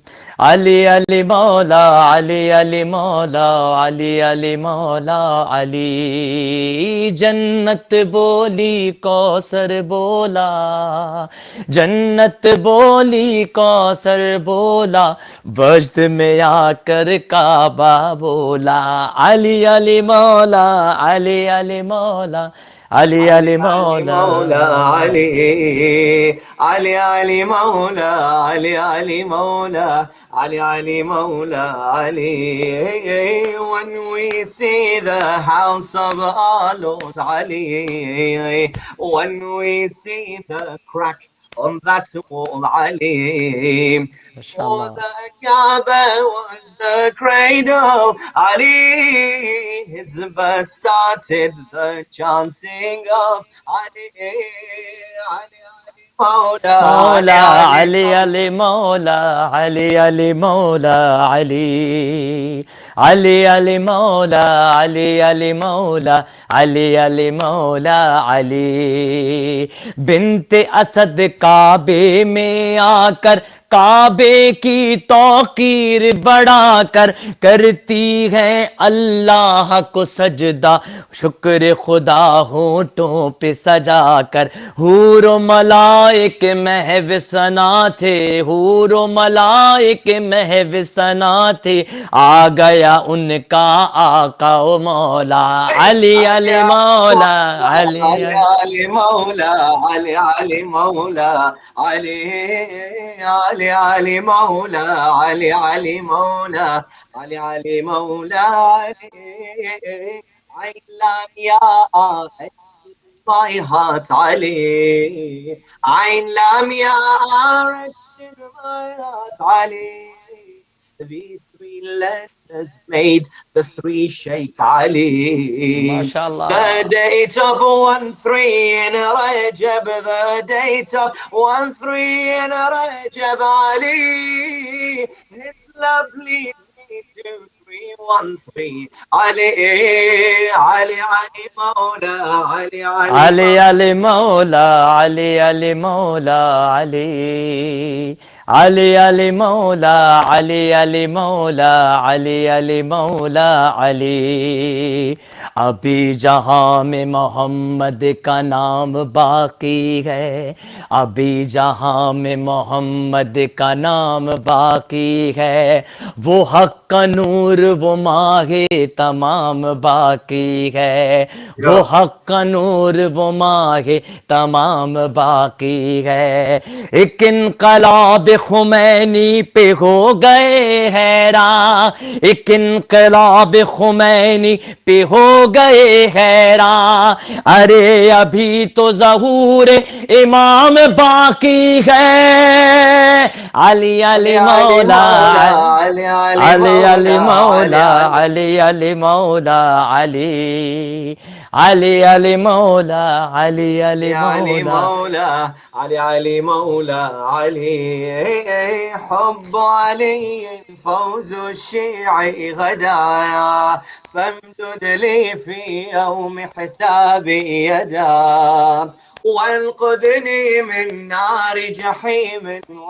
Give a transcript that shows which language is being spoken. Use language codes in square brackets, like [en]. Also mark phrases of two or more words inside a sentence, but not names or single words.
[ur] علی علی مولا، علی علی مولا، علی علی مولا، علی. جنت بولی کوثر بولا، جنت بولی کوثر بولا، وجد میں آکر کعبہ بولا. علی علی مولا، علی علی مولا، علی علی مولا, علی، علی علی مولا، علی علی مولا، علی علی مولا، علی. [en] When we see the house of our Lord Ali, when we see the crack on that wall, Ali, for the Kaaba was the cradle, Ali, his birth started the chanting of Ali, Ali, [ur] مولا، علی علی مولا، علی علی مولا، علی. علی علی مولا، علی علی مولا، علی علی مولا، علی. بنت اسد کعبے میں آکر کعبے کی توقیر بڑھا کر کرتی ہے اللہ کو سجدہ، شکر خدا ہونٹوں پہ سجا کر. حور و ملائک محو ثنا تھے، حور و ملائک محو ثنا تھے، آ گیا ان کا آقا و مولا. علی علی مولا، علی علی مولا، علی علی مولا، علی علی علی مولا، علی علی مولا، علی علی مولا، علی. [en] I love ya, my heart, Ali. I love ya, in my heart, Ali. These three letters made the three Shaykh Ali. MashaAllah. The date of 1-3 in Rajab, the date of 1-3 in Rajab Ali. His love leads me to 3-1-3. [ur] علی، علی، علی، مولا، علی، علی, علی علی مولا، علی علی مولا، علی. علی علی مولا، علی علی مولا، علی علی مولا، علی. ابھی جہاں میں محمد کا نام باقی ہے، ابھی جہاں میں محمد کا نام باقی ہے، وہ حق کا نور وہ ماہ تمام باقی ہے، وہ حق کا نور وہ ماہ تمام باقی ہے. ایک انقلاب خمینی پہ ہو گئے حیران، ایک انقلاب خمینی پہ ہو گئے حیران. ارے ابھی تو ظہور امام باقی ہے, علی علی مولا، علی علی مولا، علی علی مولا، علی علی علی مولا، علی علی علي مولا. [ar] مولى علي علي مولى علي حب علي فوز الشيع غدايا فامدد لي في يوم حسابي يدا وانقذني من نار جحيم